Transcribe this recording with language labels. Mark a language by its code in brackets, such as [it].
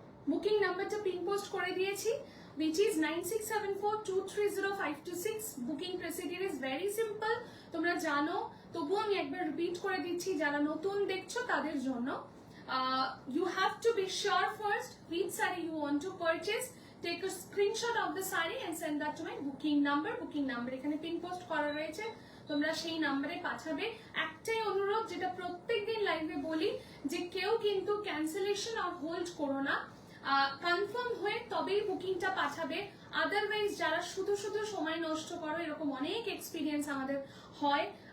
[bn] Booking নাম্বারটা pin post করে দিয়েছি, [en] which is 9674230526. Booking procedure is very simple, [bn] তোমরা জানো, তবুও আমি একবার রিপিট করে দিচ্ছি যারা নতুন দেখছো তাদের জন্য। [en] You have to be sure first which saree you want to purchase. Take a screenshot of the saree and send that to my booking number. [bn] Booking number এখানে পিন পোস্ট করা রয়েছে, তোমরা সেই নাম্বারে পাঠাবে। একটাই অনুরোধ, যেটা প্রত্যেকদিন লাইভে বলি, যে কেউ কিন্তু ক্যান্সেলেশন আর হোল্ড করো না, কনফার্ম হয়ে তবেই বুকিংটা পাঠাবে। আদারওয়াইজ যারা শুধু শুধু সময় নষ্ট করো, এরকম অনেক এক্সপিরিয়েন্স আমাদের হয়।